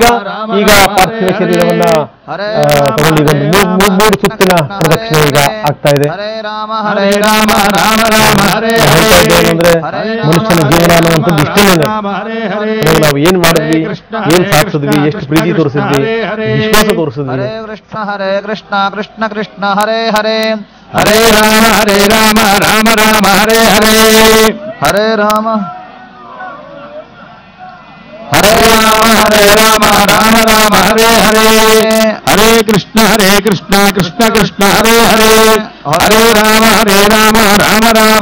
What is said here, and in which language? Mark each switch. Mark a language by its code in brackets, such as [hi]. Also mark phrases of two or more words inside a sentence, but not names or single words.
[kn] ಈಗ ಪಾರ್ಥಿವ ಶರೀರವನ್ನ ತಗೊಂಡು ಈಗ ಮೂರು ಸುತ್ತಿನ ಪ್ರದಕ್ಷಿಣೆ ಈಗ ಆಗ್ತಾ ಇದೆ. ಅಂದ್ರೆ ಮನುಷ್ಯನ ಜೀವನ ಅನ್ನುವಂಥದ್ದು ಇಷ್ಟೇನೆ. ನಾವು ಏನ್ ಮಾಡಿದ್ವಿ, ಏನ್ ಸಾಧಿಸಿದ್ವಿ, ಎಷ್ಟು ಪ್ರೀತಿ ತೋರಿಸಿದ್ವಿ, ವಿಶ್ವಾಸ ತೋರಿಸಿದ್ವಿ. [sa] ಹರೇ ಕೃಷ್ಣ ಕೃಷ್ಣ ಕೃಷ್ಣ ಹರೇ ಹರೇ ಹರೇ ರಾಮ ರಾಮ ರಾಮ ಹರೇ ಹರೇ ಹರೇ ರಾಮ ರಾಮ ರಾಮ ಹರೇ ಹರೇ ಹರೇ ಕೃಷ್ಣ ಕೃಷ್ಣ ಕೃಷ್ಣ ಹರೇ ಹರೇ ಹರೇ ರಾಮ ರಾಮ ರಾಮ